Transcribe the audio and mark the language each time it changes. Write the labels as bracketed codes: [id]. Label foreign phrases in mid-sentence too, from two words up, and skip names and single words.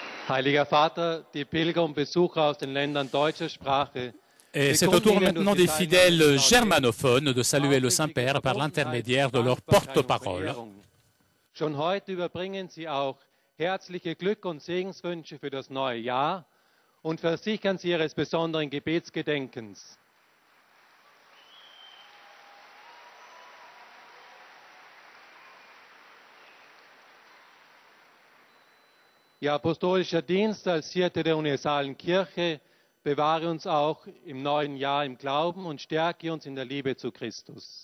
[de] Heiliger Vater, die Pilger und Besucher aus den Ländern deutscher Sprache. [fr] Et c'est au tour maintenant des fidèles germanophones de saluer le Saint-Père par l'intermédiaire de leur porte-parole. [de] Schon heute überbringen Sie auch herzliche Glück- und Segenswünsche für das neue Jahr und versichern Sie Ihres besonderen Gebetsgedenkens. Ihr apostolischer Dienst als Hirte der universalen Kirche bewahre uns auch im neuen Jahr im Glauben und stärke uns in der Liebe zu Christus.